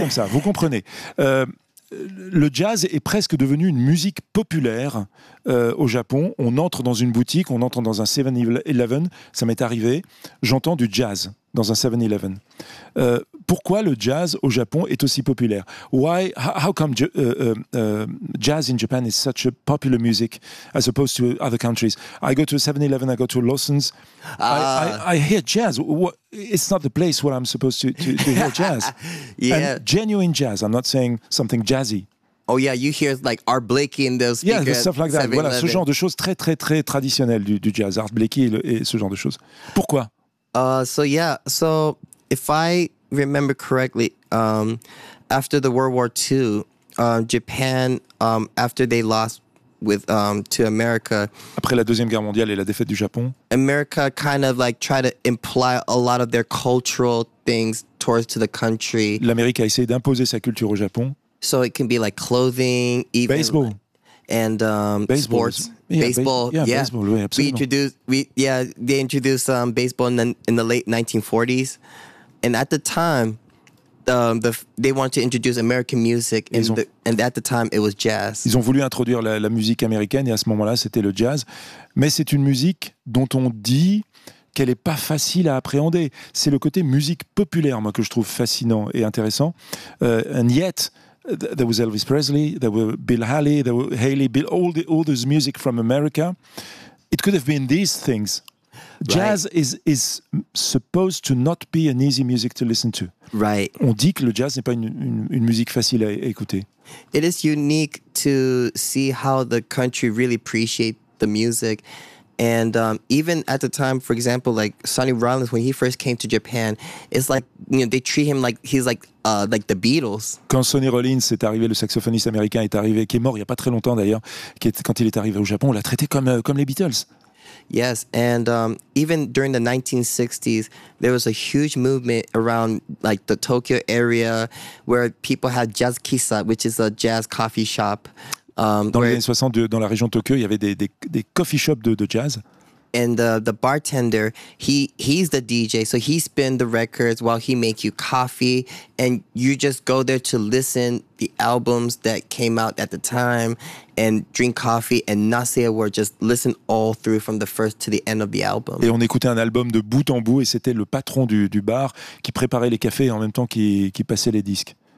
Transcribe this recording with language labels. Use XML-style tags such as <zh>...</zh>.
<fr>vous comprenez. Le jazz est presque devenu une musique populaire au Japon. On entre dans une boutique, on entre dans un 7-Eleven, ça m'est arrivé, j'entends du jazz dans un 7-Eleven. Pourquoi le jazz au Japon est aussi populaire?</fr> <en>Why, how come jazz in Japan is such a popular music as opposed to other countries? I go to a 7-Eleven, I go to a Lawson's, I hear jazz. It's not the place where I'm supposed to hear jazz. Yeah. And genuine jazz, I'm not saying something jazzy. Oh yeah, you hear like Art Blakey in those speakers. Yeah, stuff like that.</en> <fr>Voilà, ce genre de choses très très très traditionnelles du jazz, Art Blakey et ce genre de choses. Pourquoi?</fr> <en>So if I remember correctly, after the World War II, Japan, after they lost to America,</en> <fr>après la Deuxième Guerre mondiale et la défaite du Japon,</fr> <en>America kind of like tried to imply a lot of their cultural things towards to the country.</en> <fr>L'Amérique a essayé d'imposer sa culture au Japon.</fr> <en>So it can be like clothing, even baseball. And baseball. Sports, yeah, baseball,</en> <fr>yeah. Baseball, oui, absolument.</fr> <en>They introduced baseball in the late 1940s, and at the time, they wanted to introduce American music, and at the time it was jazz.</en> <fr>Ils ont voulu introduire la musique américaine, et à ce moment-là, c'était le jazz. Mais c'est une musique dont on dit qu'elle est pas facile à appréhender. C'est le côté musique populaire, moi, que je trouve fascinant et intéressant.</fr> <en>And yet, there was Elvis Presley, there were Bill Haley, there were Haley, Bill, all this music from America. It could have been these things. Right. Jazz is supposed to not be an easy music to listen to. Right.</en> <fr>On dit que le jazz n'est pas une musique facile à écouter.</fr> <en>It is unique to see how the country really appreciate the music. And even at the time, for example, like Sonny Rollins, when he first came to Japan, it's like, you know, they treat him like he's like the Beatles.</en> <fr>Quand Sonny Rollins est arrivé, le saxophoniste américain est arrivé, qui est mort il y a pas très longtemps d'ailleurs, quand il est arrivé au Japon, on l'a traité comme les Beatles.</fr> <en>Yes, and even during the 1960s, there was a huge movement around like the Tokyo area where people had jazz kissa, which is a jazz coffee shop.</en> <fr>Dans les années 60, dans la région de Tokyo, il y avait des coffee shops de jazz.</fr> <en>And the bartender, he's the DJ, so he spins the records while he makes you coffee, and you just go there to listen the albums that came out at the time, and drink coffee and not say a word, just listen all through from the first to the end of the album.</en> <fr>Et on écoutait un album de bout en bout, et c'était le patron du bar qui préparait les cafés en même temps qui passait les disques.</fr>